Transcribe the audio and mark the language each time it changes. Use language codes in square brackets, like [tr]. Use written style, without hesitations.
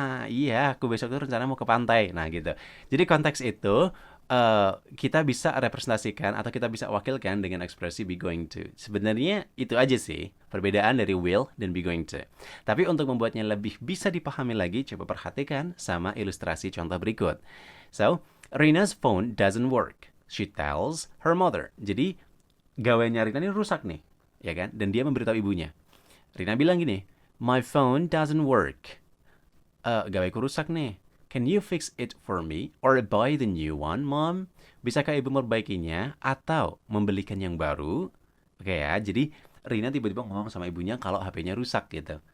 [id] Iya, aku besok tuh rencana mau ke pantai. Nah gitu. Jadi konteks itu kita bisa representasikan atau kita bisa wakilkan dengan ekspresi be going to. Sebenarnya itu aja sih perbedaan dari will dan be going to. Tapi untuk membuatnya lebih bisa dipahami lagi, coba perhatikan sama ilustrasi contoh berikut. [en] So, Rina's phone doesn't work. She tells her mother. [id] Jadi, gawainya Rina ini rusak nih, ya kan? Dan dia memberitahu ibunya. Rina bilang gini, [en] my phone doesn't work. [id] Gawaiku rusak nih. [en] Can you fix it for me or buy the new one, Mom? [id] Bisakah ibu memperbaikinya atau membelikan yang baru? Oke ya, jadi Rina tiba-tiba ngomong sama ibunya kalau HP-nya rusak gitu.